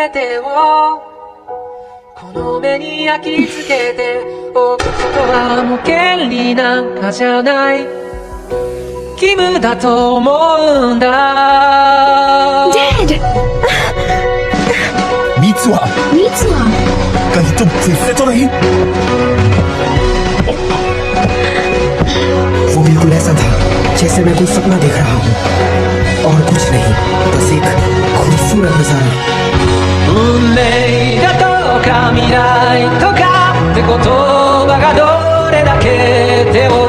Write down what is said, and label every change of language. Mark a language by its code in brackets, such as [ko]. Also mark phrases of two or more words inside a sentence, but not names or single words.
[ja] この目に焼き付けておくことはもう権利なんかじゃない義務だと思うんだ [hi] Dad! मित्सुआ, कहीं तुम फिर से तो नहीं? वो बिल्कुल ऐसा था जैसे मैं कोई सपना देख रहा हूँ और कुछ नहीं, बस एक खूबसूरत नजारा। [ja] 運命だとか未来とかって言葉がどれだけ手を